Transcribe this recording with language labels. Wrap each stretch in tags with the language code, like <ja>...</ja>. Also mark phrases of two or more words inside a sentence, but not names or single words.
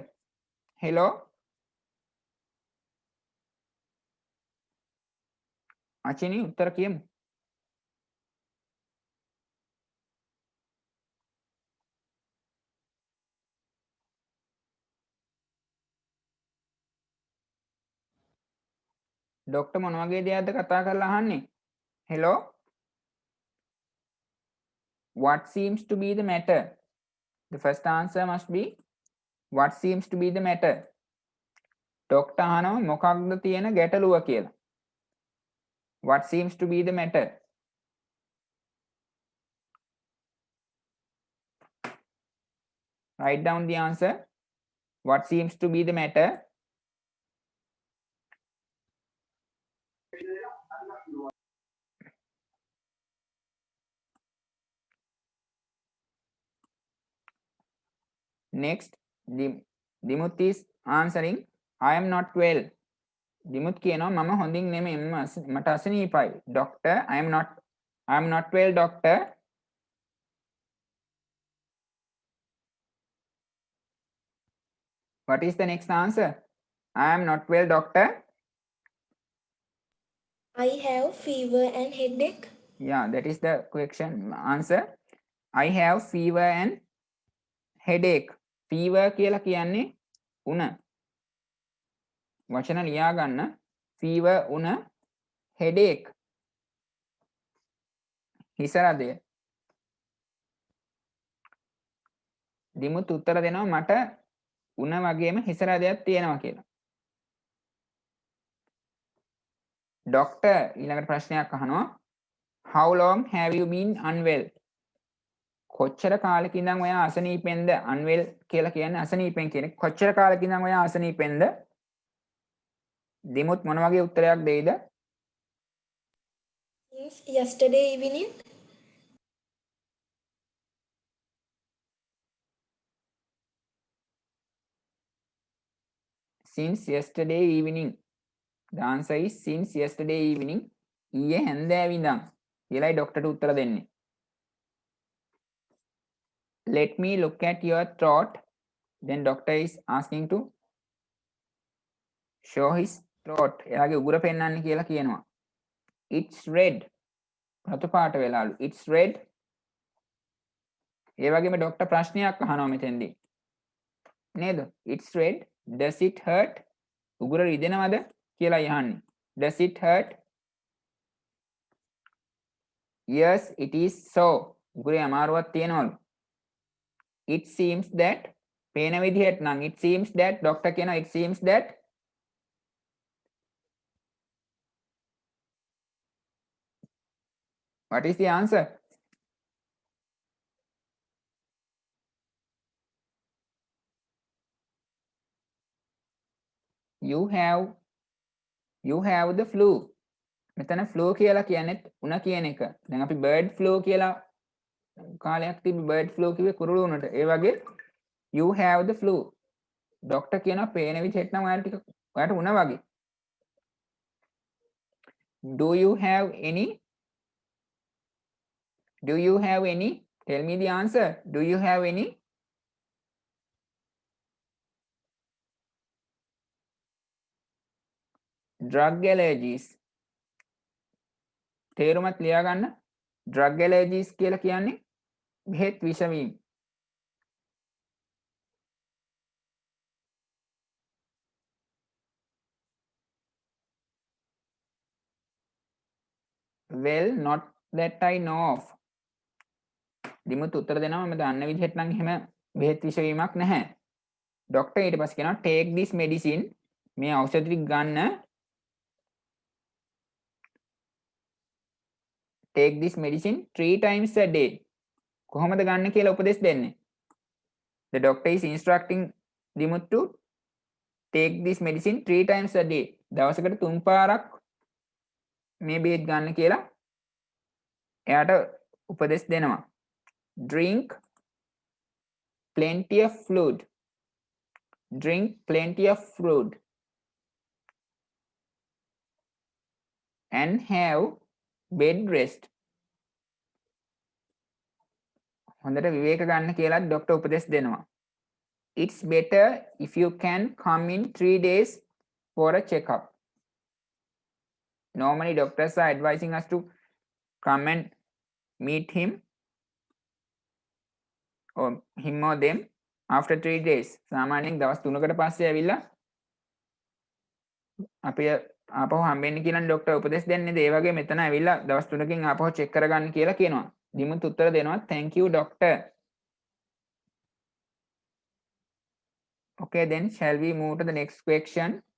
<si>hello අචිනි උත්තර කියමු. ડોක්ටර් මොන වගේ දෙයක්ද කතා කරලා අහන්නේ?</si> <en>hello what seems to be the matter? The first answer must be what seems to be the matter.</en> <si>ડોක්ටර් අහනවා මොකක්ද තියෙන ගැටලුව කියලා.</si> <en>what seems to be the matter? write down the answer. what seems to be the matter? next Dimuth is answering I am not well.</en> <si>Dimuth කියනවා මම හොඳින් නෙමෙයි මට අසනීපයි.</si> <en>doctor I am not well doctor. what is the next answer? I am not well doctor. I have fever and headache. yeah, that is the question answer. I have fever and headache.</en> <si>fever කියලා කියන්නේ උණ. වචන ලියා ගන්න. fever උණ, headache හිස රදය. දිමුත් උත්තර දෙනවා මට උණ වගේම හිස රදයක් තියෙනවා කියලා. ડોක්ටර් ඊළඟට ප්‍රශ්නයක් අහනවා</si> <en>how long have you been unwell?</en> <si>කොච්චර කාලෙක ඉඳන් ඔයා අසනීපෙන්ද? unwell කියලා කියන්නේ අසනීපෙන් කියන එක. කොච්චර කාලෙක ඉඳන් ඔයා අසනීපෙන්ද? දිමුත් මොන වගේ උත්තරයක් දෙයිද?</si> <en>Since yesterday evening. since yesterday evening. the answer is since yesterday evening.</en> <si>ඊයේ හැන්දෑව ඉඳන් කියලායි ડોක්ටර්ට උත්තර දෙන්නේ.</si> <en>let me look at your throat. then doctor is asking to show his throat.</en> <si>එයාගේ උගුර පෙන්වන්න කියලා කියනවා.</si> <en>it's red.</en> <si>රතු පාට වෙලාලු.</si> <en>it's red.</en> <si>ඒ වගේම ડોක්ටර් ප්‍රශ්නයක් අහනවා මෙතෙන්දී. නේද?</si> <en>it's red. does it hurt?</en> <si>උගුර රිදෙනවද කියලා යහන්නේ.</si> <en>does it hurt? yes it is so.</en> <si>උගුරේ අමාරුවක් තියෙනවලු.</si> <en>it seems that</en> <si>පේන විදිහට නම්</si> <en>it seems that</en> <si>ડોක්ටර් කියනවා</si> <en>it seems that what is the answer? you have the flu.</en> <si>මෙතන flu කියලා කියන්නේ උණ කියන එක. දැන් අපි</si> <en>bird flu</en> <si>කියලා කාලයක් තිබ්බ</si> <en>bird flu</en> <si>කිව්වේ කුරුළු උණට. ඒ වගේ</si> <en>you have the flu.</en> <si>ડોක්ටර් කියනවා පේන විදිහට නම් ඔයාට උණ වගේ.</si> <en>do you have any? tell me the answer. do you have any? drug allergies.</en> <si>තේරුමත් ලියා ගන්න.</si> <en>drug allergies</en> <si>කියලා කියන්නේ බෙහෙත් විෂවීම.</si> <en>well not that I know of.</en> <si>දිමුත් උත්තර දෙනවා මම දන්න විදිහට නම් එහෙම බෙහෙත් විෂවීමක් නැහැ. ડોක්ටර් ඊට පස්සේ කියනවා</si> <en>take this medicine.</en> <si>මේ ඖෂධ ටික ගන්න.</si> <en>take this medicine 3 times a day.</en> <si>කොහොමද ගන්න කියලා උපදෙස් දෙන්නේ.</si> <en>the doctor is instructing Dimuth to take this medicine 3 times a day.</en> <si>දවසකට 3 පාරක් මේ බේත් ගන්න කියලා එයාට උපදෙස් දෙනවා.</si> <en>Drink plenty of fluid. Drink plenty of fluid. And have bed rest.</en> <si>හොඳට විවේක ගන්න කියලා ડોක්ටර් උපදෙස් දෙනවා.</si> <en>It's better if you can come in 3 days for a checkup. Normally doctors are advising us to come and meet him or him or them after 3 days.</en> <si>සාමාන්‍යයෙන් දවස් 3කට පස්සේ ඇවිල්ලා අපි ආපහු හම්බෙන්න කියලා ડોක්ටර් උපදෙස් දෙන්නේ. ඒ වගේ මෙතන ඇවිල්ලා දවස් 3කින් ආපහු චෙක් කරගන්න කියලා කියනවා. දිමුත් උත්තර දෙනවා</si> <en>thank you doctor. Okay, then shall we move to the next question?</en>